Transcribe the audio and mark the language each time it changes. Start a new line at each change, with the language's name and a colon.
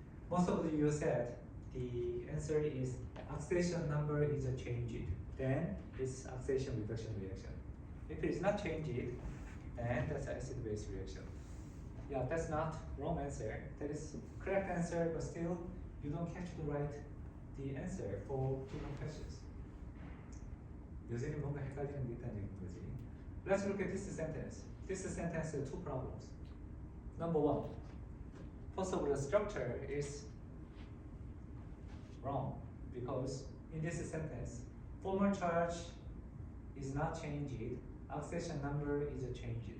English: Most of you said the answer is oxidation number is a changed, then it's oxidation reduction reaction. If it is not changed, then that's acid base reaction. Yeah, that's not wrong answer. That is correct answer, but still you don't catch the right the answer for given questions.
Korean: 요새는 뭔가 헷갈리는 게 있다는 얘기인 거지.
English: Let's look at this sentence. This sentence has two problems. Number one, first of all, the structure is wrong because in this sentence, formal charge is not changed, oxidation number is changed.